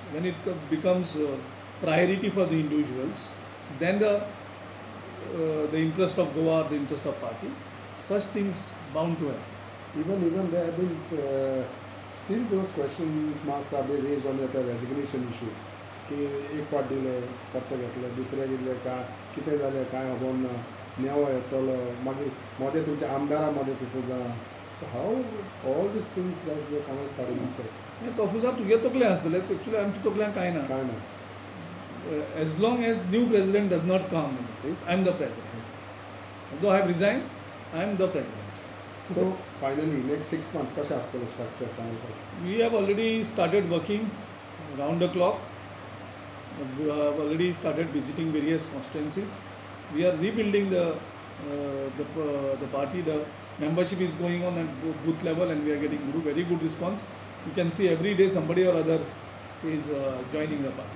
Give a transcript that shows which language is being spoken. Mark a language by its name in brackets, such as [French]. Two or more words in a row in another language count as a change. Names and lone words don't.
[English] When it becomes priority for the individuals, then the interest of Goa, the interest of party, such things bound to happen. Even there have been still those question marks are being raised on the resignation issue. [Konkani] की एक फाट दिले पत्ते घेतले दुसरे दिले काय कितें जालें काय खबर ना नेवो येतलो मागीर मदें तुमच्या आमदारा मदें कुफुजा [English] so how all these things does the Congress party mix [Konkani] कफुजा तुगे तकलें आसतलें एक्चुअली आमच्या तकल्यान कांय ना. काय ना [English] As long as new president does not come in place, I am the president. Although I have resigned, I am the president. So finally next 6 months [Konkani] कशें आसतलें स्ट्रक्चर काँग्रेस? [English] We have already started working round the clock. We have already started visiting various constituencies. We are rebuilding the party. The membership is going on at booth level, and we are getting very good response. You can see every day somebody or other is joining the party.